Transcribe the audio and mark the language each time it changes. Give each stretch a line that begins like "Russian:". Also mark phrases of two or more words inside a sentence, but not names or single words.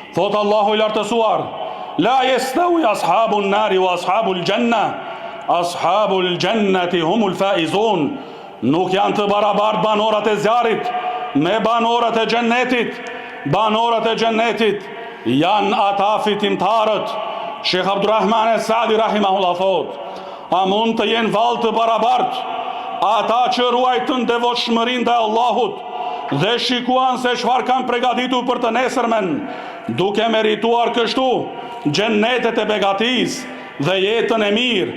Albanian: Thot Allahu i lartësuar:
Arabic: لا يستوي أصحاب النار وأصحاب الجنة أصحاب الجنة هم الفائزون.
Albanian: Nuk janë të barabartë banorët e zjarit me banorët e xhennetit. Banorët e xhennetit janë ata fitimtarët. Shekh Abdurrahman Saadi rahimahullah thot: a mund të jenë vallë të barabartë ata që ruajtën devotshmërinë ndaj Allahut dhe shikuan se çfarë kanë përgatitur për të nesërmen, duke merituar kështu xhennetet e begatisë dhe jetën e mirë?